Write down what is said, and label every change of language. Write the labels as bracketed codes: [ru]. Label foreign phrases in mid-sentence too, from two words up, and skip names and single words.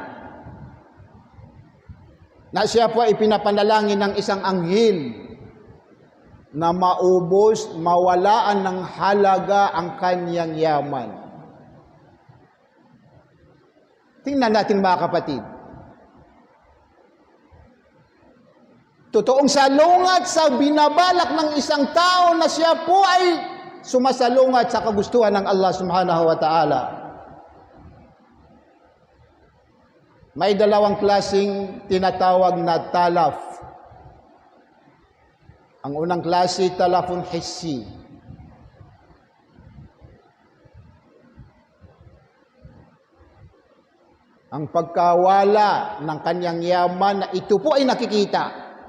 [tl] Na siya po ay pinapanalangin ng isang anghel na maubos, mawalaan ng halaga ang kanyang yaman. Tingnan natin mga kapatid. Totoong salungat sa binabalak ng isang tao na siya po ay sumasalungat sa kagustuhan ng Allah [ar] سبحانه وتعالى. [tl] May dalawang klaseng tinatawag na talaf. Ang unang klase, [ar] تلف حسي. [tl] Ang pagkawala ng kanyang yaman na ito po ay nakikita.